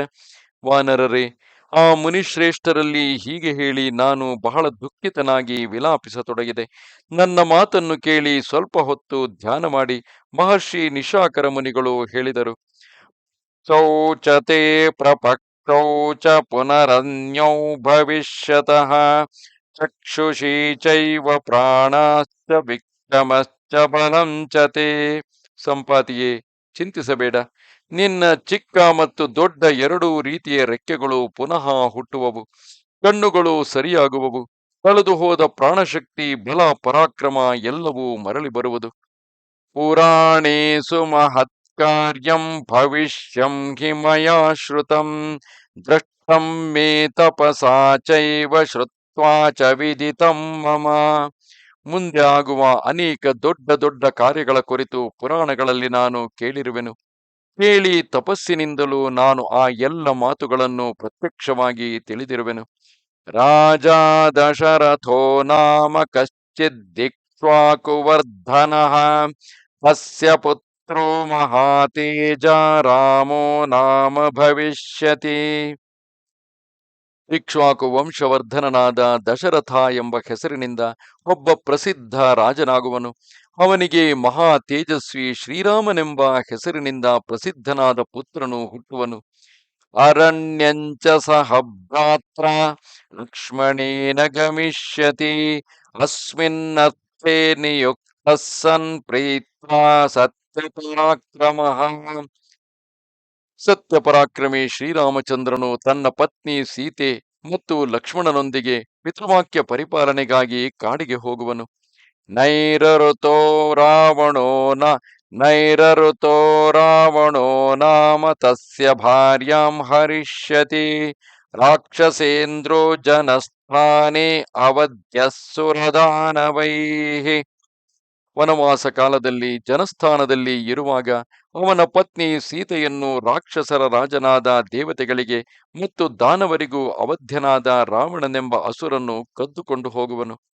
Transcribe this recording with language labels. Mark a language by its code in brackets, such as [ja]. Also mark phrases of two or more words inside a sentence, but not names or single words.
[kn] ವಾನರರೇ, ಆ ಮುನಿಶ್ರೇಷ್ಠರಲ್ಲಿ ಹೀಗೆ ಹೇಳಿ ನಾನು ಬಹಳ ದುಃಖಿತನಾಗಿ ವಿಲಾಪಿಸತೊಡಗಿದೆ. ನನ್ನ ಮಾತನ್ನು ಕೇಳಿ ಸ್ವಲ್ಪ ಹೊತ್ತು ಧ್ಯಾನ ಮಾಡಿ ಮಹರ್ಷಿ ನಿಶಾಕರ ಮುನಿಗಳು ಹೇಳಿದರು. [sa] ಶೌಚತೆ ಪ್ರಪಕ್ಷೌ ಚ ಪುನರನ್ಯೌ ಭವಿಷ್ಯತಃ ಚಕ್ಷುಷಿ ಚೈವ ಪ್ರಾಣಶ್ಚ ವಿಕ್ರಮಶ್ಚ ಬಲಂ ಚ ತೇ. [kn] ಸಂಪಾತಿಯೇ, ಚಿಂತಿಸಬೇಡ. ನಿನ್ನ ಚಿಕ್ಕ ಮತ್ತು ದೊಡ್ಡ 2 ರೀತಿಯ ರೆಕ್ಕೆಗಳು ಪುನಃ ಹುಟ್ಟುವವು. ಕಣ್ಣುಗಳು ಸರಿಯಾಗುವವು. ಕಳೆದು ಹೋದ ಪ್ರಾಣಶಕ್ತಿ, ಬಲ, ಪರಾಕ್ರಮ ಎಲ್ಲವೂ ಮರಳಿ ಬರುವುದು. [sa] ಪುರಾಣೇಸು ಮಹತ್ ಕಾರ್ಯಂ ಭವಿಷ್ಯಂ ಹಿ ಮಯಾ ಶ್ರುತಂ ದೃಷ್ಟಂ ಮೇ ತಪಸಾ ಚೈವ ಶ್ರುತ್ವಾ ಚ ವಿದಿತಂ ಮಮ. [kn] ಮುಂದೆ ಆಗುವ ಅನೇಕ ದೊಡ್ಡ ದೊಡ್ಡ ಕಾರ್ಯಗಳ ಕುರಿತು ಪುರಾಣಗಳಲ್ಲಿ ನಾನು ಕೇಳಿರುವೆನು. ಕೇಳಿ ತಪಸ್ಸಿನಿಂದಲೂ ನಾನು ಆ ಎಲ್ಲ ಮಾತುಗಳನ್ನು ಪ್ರತ್ಯಕ್ಷವಾಗಿ ತಿಳಿದಿರುವೆನು. [sa] ರಾಜ ದಶರಥೋ ನಾಮ ಕಶ್ಚಿದ್ ದಿಕ್ಷ್ವಾಕುವರ್ಧನಃ ಅಸ್ಯ ಪುತ್ರೋ ಮಹಾತೇಜ ರಾಮೋ ನಾಮ ಭವಿಷ್ಯತಿ. [kn] ಇಕ್ಷ್ವಾಕು ವಂಶವರ್ಧನನಾದ ದಶರಥ ಎಂಬ ಹೆಸರಿನಿಂದ ಒಬ್ಬ ಪ್ರಸಿದ್ಧ ರಾಜನಾಗುವನು. ಅವನಿಗೆ ಮಹಾ ತೇಜಸ್ವಿ ಶ್ರೀರಾಮನೆಂಬ ಹೆಸರಿನಿಂದ ಪ್ರಸಿದ್ಧನಾದ ಪುತ್ರನು ಹುಟ್ಟುವನು. [sa] ಅರಣ್ಯಂಚ ಸಹ ಭ್ರಾತ್ರ ಲಕ್ಷ್ಮಣೇನ ಗಮಿಷ್ಯತಿ ಅಸ್ಮಿನ್ನರ್ಥೇ ನಿಯುಕ್ತಃ ಸನ್ ಪ್ರೀತ್ವಾ ಸತ್ಯಪರಾಕ್ರಮಃ. [kn] ಸತ್ಯಪರಾಕ್ರಮಿ ಶ್ರೀರಾಮಚಂದ್ರನು ತನ್ನ ಪತ್ನಿ ಸೀತೆ ಮತ್ತು ಲಕ್ಷ್ಮಣನೊಂದಿಗೆ ಪಿತೃವಾಕ್ಯ ಪರಿಪಾಲನೆಗಾಗಿ ಕಾಡಿಗೆ ಹೋಗುವನು. [sa] ನೈರಋತೋ ರಾವಣೋ ನಾಮ ತಸ್ಯ ಭಾರ್ಯಾಂ ಹರಿಷ್ಯತಿ ರಾಕ್ಷಸೇಂದ್ರೋ ಜನಸ್ಥಾನೇ ಅವಧ್ಯಸ್ಸುರದಾನವೈಃ. [kn] ವನವಾಸ ಕಾಲದಲ್ಲಿ ಜನಸ್ಥಾನದಲ್ಲಿ ಇರುವಾಗ ಅವನ ಪತ್ನಿ ಸೀತೆಯನ್ನು ರಾಕ್ಷಸರ ರಾಜನಾದ ದೇವತೆಗಳಿಗೆ ಮತ್ತು ದಾನವರಿಗೂ ಅವಧ್ಯನಾದ ರಾವಣನೆಂಬ ಅಸುರನ್ನು ಕದ್ದುಕೊಂಡು ಹೋಗುವನು.